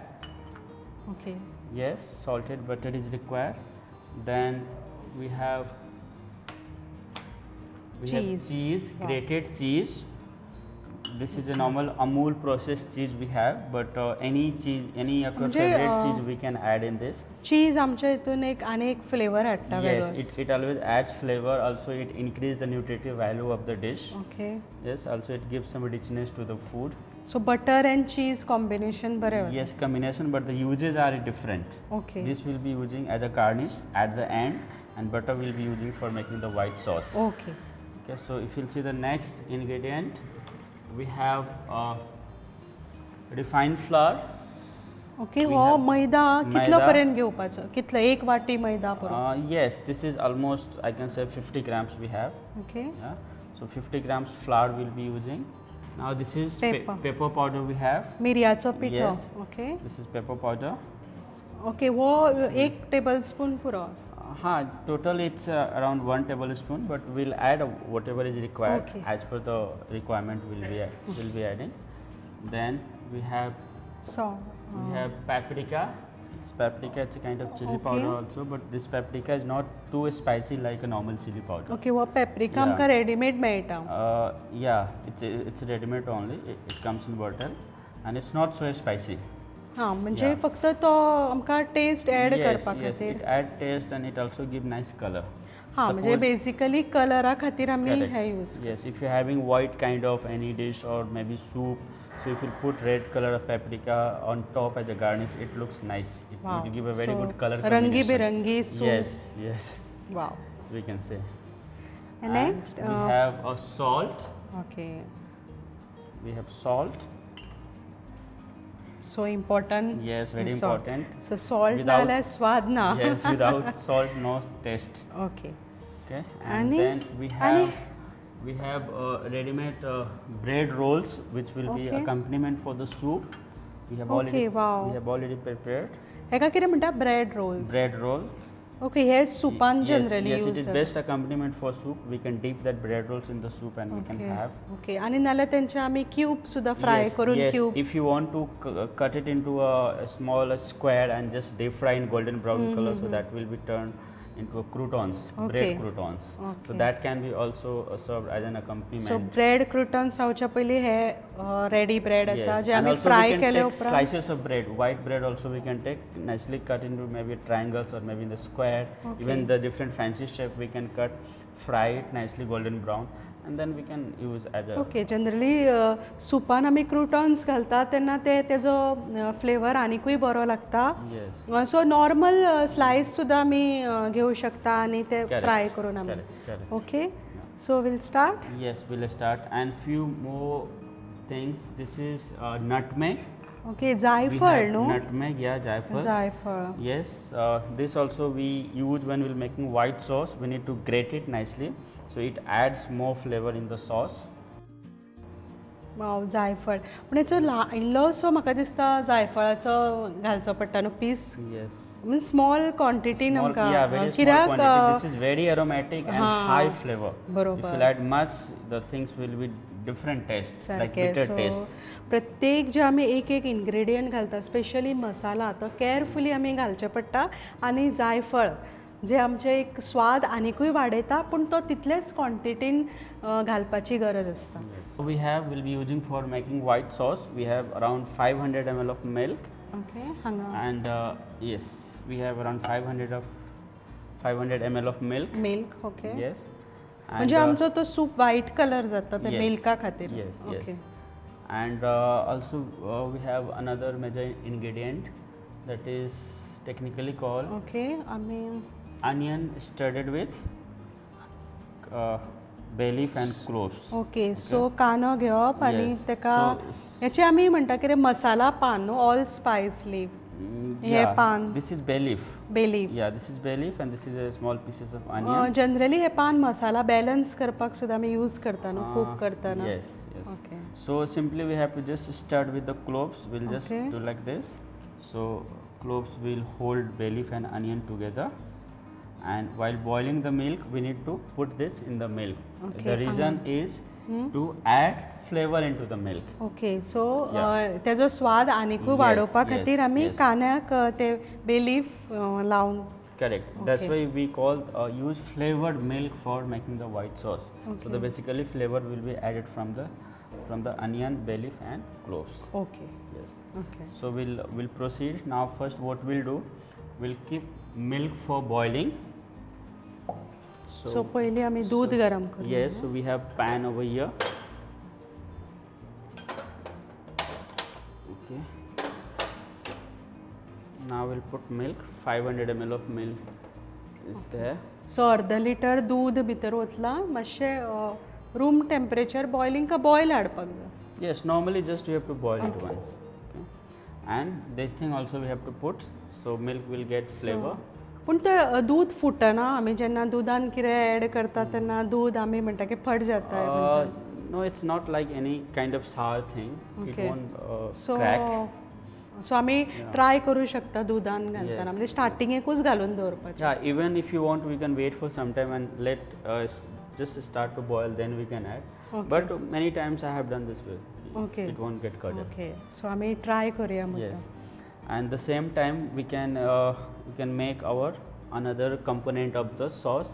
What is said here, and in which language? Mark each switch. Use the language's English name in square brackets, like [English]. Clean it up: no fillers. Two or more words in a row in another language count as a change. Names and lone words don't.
[English] ओके Yes, salted butter is required. Then we have Cheese. cheese, Wow. grated cheese. This is a normal Amul processed cheese we have, but any cheese, any of your [Konkani] म्हणजे, [English] favorite cheese we can add in this. [Konkani] चीज आमच्या हितून एक आणि एक फ्लेवर हाडटा [English] Yes, [Konkani] वेगळोच [English] it always adds flavor. Also, it increases the nutritive value of the dish. ओके Yes, also it gives some richness to the food. so butter and cheese combination [Konkani] बरें वता [English] Yes, combination, but the uses are different. ओके This will be using as a garnish at the end, and butter will be using for making the white sauce. ओके Okay, so if you'll see the next ingredient, we have refined flour. ओके We [Konkani] हो [English] have [Konkani] मैदा कितलो मैदा. पर्यंत घेवपाचो कितलो एक वाटी मैदा पुरो [English] Yes, this is almost, I can say 50 grams we have. ओके Yeah, so 50 grams flour we'll be using. Now this is Pepper. pepper powder we have. [Konkani] मिरयाचो पिठो [English] Yes. ओके This is pepper powder. [Konkani] ओके वो एक [English] table spoon [Konkani] पुरो [English] Total it's around 1 tablespoon, but we'll add whatever is required Okay. as per the requirement we'll be adding. Then we have सो paprika. It's a kind of chili Okay. powder also, but this paprika is not too spicy like a normal chili powder. [Konkani] ओके वो पेप्रिका [English] Yeah. [Konkani] आमकां रेडीमेड मेळटा [English] Yeah, it's ready-made only. It comes in bottle, and it's not so spicy. [Konkani] हां म्हणजे [English] Yeah. [Konkani] फक्त तो आमकां [English] taste add [Konkani] करपा [English] Yes, [Konkani] खातीर [English] it add taste and it also give nice color. [Konkani] हां म्हणजे [English] Suppose- [Konkani] बेसिकली कलरा खातीर आमी [English] Correct. [Konkani] हे यूज [English] Yes, if you're having white kind of any dish or maybe soup, so if you put red color of paprika on top as a garnish, it looks nice. It वाव will give a very good color [Konkani] रंगी [English] combination. [Konkani] बिरंगी सूप [English] Yes, वाव we can say. And next, we have a salt. ओके We have salt. so important Yes, very important. so salt Without- [Konkani] नाल्यार स्वाद ना [English] Yes, without salt, no taste. ओके Okay, and [Konkani] Ani- [English] then we have ready-made bread rolls, which will be Okay. accompaniment for the soup. We have Okay, wow. We have already prepared [Konkani] हेका कितें म्हणटा [English] bread rolls bread rolls. [Konkani] ओके हे सुपान जनरली [English] yes, it यूज is best accompaniment for soup. We can dip that bread rolls in the soup and we can have. [Konkani] ओके आणि नाल्यार तेंचे आमी क्यूब सुद्धा फ्राय [English] Yes, [Konkani] करून [English] yes. क्यूब If you want to cut it into a small square and just deep fry in golden brown color, so that will be turned into a croutons, Okay. bread croutons. So Okay. that can be also served as an सो accompaniment. bread croutons [Konkani] जावच्या पयलीं हे [English] ready bread [Konkani] आसा [English] Yes, [Konkani] जे [English] and [Konkani] आमी [English] also we [Konkani] फ्राय [English] can [Konkani] केले [English] take [Konkani] उपरांत [English] slices of bread, white bread also we can take, nicely cut into maybe triangles or maybe in the square, Okay. even the different fancy shape we can cut, fry it nicely golden brown, and then we can use as a. [Konkani] ओके जनरली सुपान आमी क्रुटॉन्स घालता तेन्ना ते तेजो फ्लेवर आनिकूय बरो लागता [English] Yes. [Konkani] सो [English] normal slices [Konkani] सुद्धा आमी घेवं शकता आणि ते [English] Correct, [Konkani] फ्राय करून आमी [English] correct. okay so will start Yes, we'll start, and few more things. This is nutmeg. ओके We [Konkani] जायफळ [English] have [Konkani] न्हू [English] nutmeg, yeah, jaipur. [Konkani] जायफळ [English] Yes, this also we use when we're making white sauce. We need to grate it nicely, so it adds more flavor in the sauce. [Konkani] वाव जायफळ पूण हेचो इल्लोसो म्हाका दिसता जायफळाचो घालचो पडटा न्हू पीस [English] Yes. mean small [Konkani] क्वॉन्टिटीन [English] Small, [Konkani] आमकां [English] yeah, very small [Konkani] कित्याक [English] quantity. This is very aromatic and [Konkani] हाँ, [English] high flavor. [Konkani] बरोबर. [English] If you add much, the things will be different taste, like [Konkani] सारकें [English] bitter सो taste. [Konkani] प्रत्येक जे आमी एक एक इन्ग्रेडियंट घालता स्पेशली मसाला तो केअरफुली आमी घालचे पडटा आनी जायफळ जे आमचे एक स्वाद आनिकूय वाडयता पूण तो तितलेच क्वॉन्टिटीन घालपाची गरज आसता [English] So we'll be using for making white sauce. We have around 500 ml of milk, [Konkani] ओके हांगा [English] and yes, we have around 500 ml of milk. milk okay Yes. And, [Konkani] म्हणजे आमचो तो सूप [English] white colour [Konkani] जाता ते [English] yes, [Konkani] मिल्का खातीर [English] Yes, ओके yes. And also we have another major ingredient that is technically called [Konkani] ओके आमी [English] onion studded with bay leaf and cloves. [Konkani] ओके सो कांदो घेवप आनी [English] Yes. [Konkani] तेका [English] So, [Konkani] हेचे आमी म्हणटा कितें मसाला पान न्हू [English] all spice leaf [Konkani] हे [English] yeah, [Konkani] पान [English] this is bay leaf. bay leaf Yeah, this is bay leaf and this is a small pieces of onion. [Konkani] जनरली हे पान मसाला बॅलन्स करपाक सुद्दां आमी यूज करता न्हू कूक करतना [English] Yes, yes. Okay. So simply we have to just start with the cloves. We'll just Okay. do like this. So cloves will hold bay leaf and onion together. And while boiling the milk, we need to put this in the milk. Okay, The reason is to add flavor into the milk. okay so Yeah. [Konkani] तेजो स्वाद आनीकूय [English] Yes, [Konkani] वाडोवपा [English] yes, [Konkani] खातीर आमी [English] yes. [Konkani] कांद्याक ते [English] bay leaf [Konkani] लावन [English] Correct. That's Okay. why we call use flavored milk for making the white sauce. So the Okay. basically flavor will be added from the onion, bay leaf, and cloves. ओके Yes. ओके So we'll proceed now. First, what we'll do, we'll keep milk for boiling. [Konkani] सो पयलीं आमी दूद गरम करूं [English] Yes, so we have pan over here. Okay. Now we'll put milk. 500 ml of milk is there. [Konkani] सो अर्द लिटर दूद भितर ओतला मातशें [English] room temperature boiling [Konkani] का बॉयल हाडपाक जाय [English] Yes, normally just you have to boil it once. Okay. And this thing also we have to put, so milk will get flavor. [Konkani] पूण तें दूद फुटना आमी जेन्ना दुदान कितें एड करता तेन्ना दूद आमी म्हणटा की फट जाता [English] No, it's not like any kind of sour thing. It Okay. won't सो crack. [Konkani] सो आमी ट्राय करूं शकता दुदान घालतना [English] Yes. [Konkani] म्हणजे स्टार्टिंगेकूच घालून दवरपाचें [English] Yeah, even if you want, we can wait for some time and let just start to boil. Then we can add. Okay. But many times I have done this way. Okay. It won't get curdled. [Konkani] ओके सो आमी ट्राय करुया म्हणटा [English] Yes. And the same time we can make our another component of the sauce.